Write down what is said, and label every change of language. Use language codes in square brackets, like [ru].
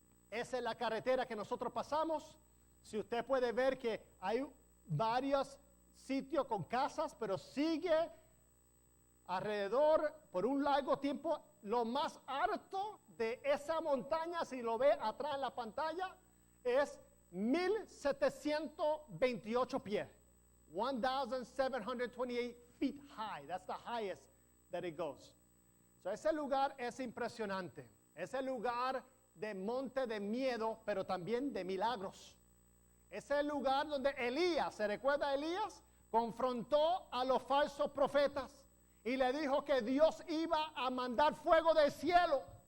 [es] Esa es la carretera que nosotros pasamos. Si usted puede ver que hay varios sitios con casas, pero sigue alrededor por un largo tiempo. Lo más alto de esa montaña, si lo ve atrás en la pantalla, es 1,728 pies. [en] 1,728 feet high. That's the highest that it goes. [es] So ese lugar es impresionante. Ese lugar de monte de miedo, pero también de milagros. Ese es el lugar donde Elías, ¿se recuerda a Elías? Confrontó a los falsos profetas y le dijo que Dios iba a mandar fuego del cielo.